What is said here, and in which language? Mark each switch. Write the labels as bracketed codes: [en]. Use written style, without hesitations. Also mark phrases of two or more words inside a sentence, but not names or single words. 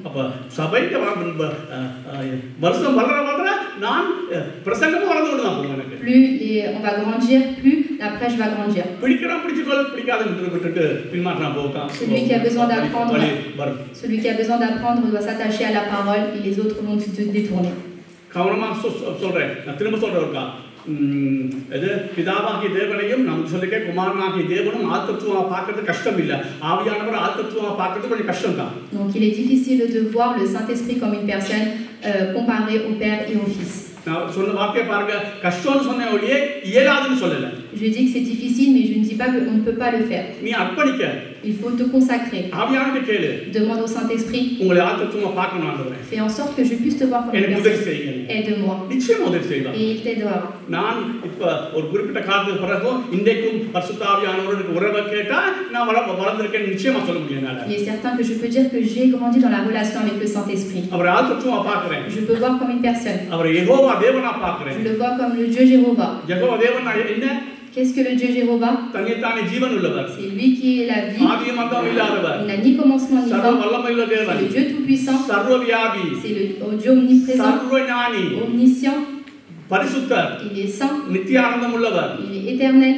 [fr] Plus on va grandir, plus la prêche va grandir. Celui qui a besoin d'apprendre doit s'attacher à la parole et les autres vont se détourner. [ta] பிதாவாகிய தேவனையும் நம்ம சொல்லிக்க குமாரனாகிய தேவனும் ஆத்மத்துவமா பார்க்கிறது கஷ்டம் இல்ல ஆவியானவர் ஆத்மத்துவமா பார்க்கிறது கொஞ்சம் கஷ்டம் தான். [fr] Donc il est difficile de voir le Saint-Esprit comme une personne comparée au Père et au Fils. [ta] நான் சொன்ன வார்த்தையை பாருங்க கஷ்டம்னு சொன்ன ஒளியே இயலாதுன்னு சொல்லல. [fr] Je dis que c'est difficile mais je ne dis pas que on ne peut pas le faire. [ta] நீ அர்ப்பணிக்க. [fr] Il faut te consacrer. [ta] ஆவியானவர்கிட்ட கேளு. [fr] Demande au Saint-Esprit. [ta] உங்களை ஆத்மத்துவமா பார்க்கணும் ஆண்டவரே. [fr] Fais en sorte que je puisse te voir comme une personne. Aide-moi. [ta] நிச்சயமா உதவி செய்வார். [fr] Et il t'aidera. [ta] நான் இப்ப ஒரு குறிப்பிட்ட காலத்துக்கு பிறகு இன்றைக்கும் பரிசுத்த ஆவியானவரோட உறவை கேட்டா நான் வளர்ந்திருக்கேன்னு நிச்சயமா சொல்ல முடியும் என்னால. [fr] Il est certain que je peux dire que j'ai grandi dans la relation avec le Saint-Esprit. [ta] அவரை ஆத்மத்துவமா பார்க்கிறேன். [fr] Je peux voir comme une personne. [ta] அவரை யெகோவா தேவனா பார்க்கிறேன். [fr] Je le vois comme le Dieu Jéhovah. [ta] யெகோவா தேவனா என்ன? [fr] Qu'est-ce que le Dieu Jéhovah? C'est lui qui est la vie. Il n'a ni commencement ni fin. C'est le Dieu tout-puissant. C'est le Dieu omniprésent, omniscient. Il est saint. Il est éternel.